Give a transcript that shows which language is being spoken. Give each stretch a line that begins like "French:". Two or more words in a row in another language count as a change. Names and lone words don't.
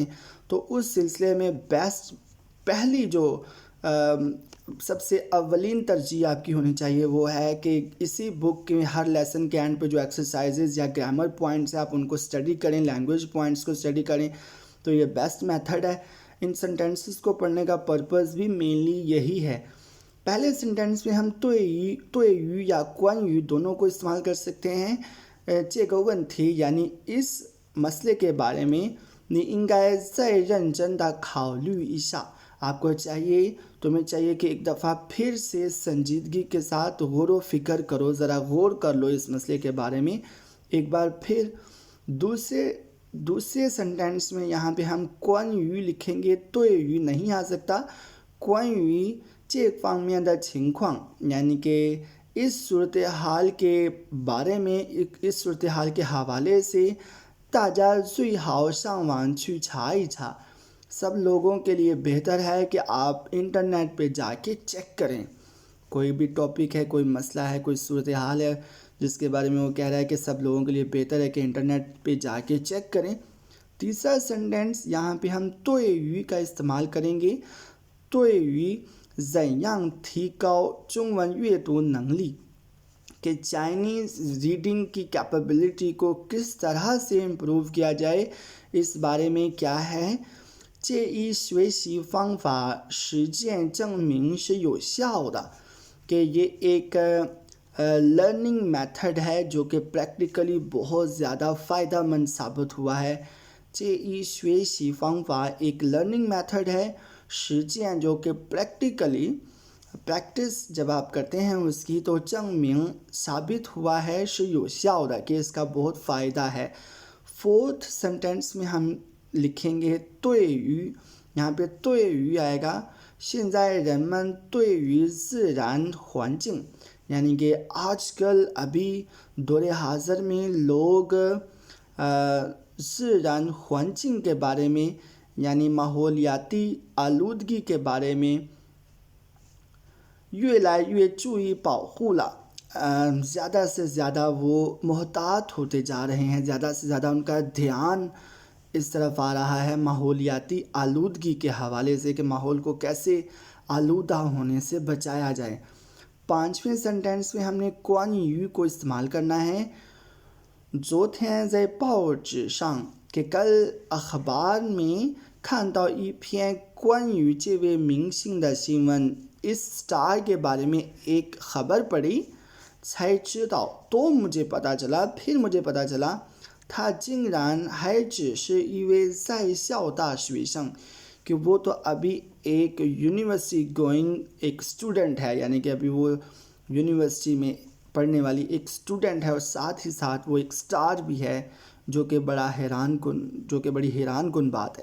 Urdu: تو اس سلسلے میں پہلی جو سب سے اولین ترجیح آپ کی ہونی چاہیے وہ ہے کہ اسی بک کے ہر لیسن کے اینڈ پہ جو ایکسرسائزز یا
English: grammar points
Urdu: ہیں آپ ان کو اسٹڈی کریں،
English: language points
Urdu: کو اسٹڈی کریں، تو یہ
English: best method
Urdu: ہے۔ ان سنٹینسز کو پڑھنے کا پرپز بھی مینلی یہی ہے۔ پہلے سنٹینس میں ہم تو یو یا کوان یو دونوں کو استعمال کر سکتے ہیں۔
Chinese: 这个问题
Urdu: یعنی اس مسئلے کے بارے میں
Chinese: 你应该再认真地考虑一下
Urdu: تمہیں چاہیے کہ ایک دفعہ پھر سے سنجیدگی کے ساتھ غور و فکر کرو، ذرا غور کر لو اس مسئلے کے بارے میں ایک بار پھر۔ دوسرے سنٹینس میں یہاں پہ ہم کوان یو لکھیں گے، تو یو نہیں آ سکتا۔
Chinese: 关于这方面的情况
Urdu: یعنی کہ اس صورتحال کے بارے میں، اس صورتحال کے حوالے سے
Chinese: 大家最好上网去查一查
Urdu: سب لوگوں کے لیے بہتر ہے کہ آپ انٹرنیٹ پہ جا کے چیک کریں۔ کوئی بھی ٹاپک ہے، کوئی مسئلہ ہے، کوئی صورتحال ہے جس کے بارے میں وہ کہہ رہا ہے کہ سب لوگوں کے لیے بہتر ہے کہ انٹرنیٹ پہ جا کے چیک کریں۔ تیسرا سنٹینس یہاں پہ ہم تو یو کا استعمال کریں گے،
Chinese: 对于怎样提高中文阅读能力
Urdu: کہ
English: Chinese reading
Urdu: کی کیپیبلٹی کو کس طرح سے امپروو کیا جائے، اس بارے میں کیا ہے۔
Chinese: 这一学习方法实践证明是有效的
Urdu: کہ یہ ایک
English: learning method
Urdu: ہے جو کہ پریکٹیکلی بہت زیادہ فائدہ مند ثابت ہوا ہے۔
Chinese: 这一学习方法
Urdu: ایک
English: learning method
Urdu: ہے، 实践 جو کہ پریکٹس جب آپ کرتے ہیں اس کی، تو 证明 ثابت ہوا ہے،
Chinese: 是有效的
Urdu: کہ اس کا بہت فائدہ ہے۔ فورتھ سنٹینس میں ہم لکھیں گے 对于 یہاں پہ 对于 آئے گا
Chinese: 现在人们对于自然环境
Urdu: یعنی کہ آج کل ابھی دور حاضر میں لوگ
Chinese: 自然环境
Urdu: کے بارے میں یعنی ماحولیاتی آلودگی کے بارے میں
Chinese: 越来越注意保护了
Urdu: زیادہ سے زیادہ وہ محتاط ہوتے جا رہے ہیں، زیادہ سے زیادہ ان کا دھیان اس طرف آ رہا ہے ماحولیاتی آلودگی کے حوالے سے کہ ماحول کو کیسے آلودہ ہونے سے بچایا جائے۔ 5ویں سینٹینس میں ہم نے کوان یو کو استعمال کرنا ہے۔
Chinese: 昨天在报纸上
Urdu: کہ کل اخبار میں
Chinese: 看到一篇关于这位明星的新闻，
Urdu: اس سٹار کے بارے میں ایک خبر پڑھی۔
Chinese: 才知道
Urdu: تو مجھے پتا چلا، پھر مجھے پتا چلا
Chinese: 他竟然还只是一位在校大学生，
Urdu: کہ وہ تو ابھی ایک
English: university going
Urdu: ایک اسٹوڈنٹ ہے، یعنی کہ ابھی وہ یونیورسٹی میں پڑھنے والی ایک اسٹوڈنٹ ہے، اور ساتھ ہی ساتھ وہ ایک سٹار بھی ہے، جو کہ بڑی حیران کن بات ہے۔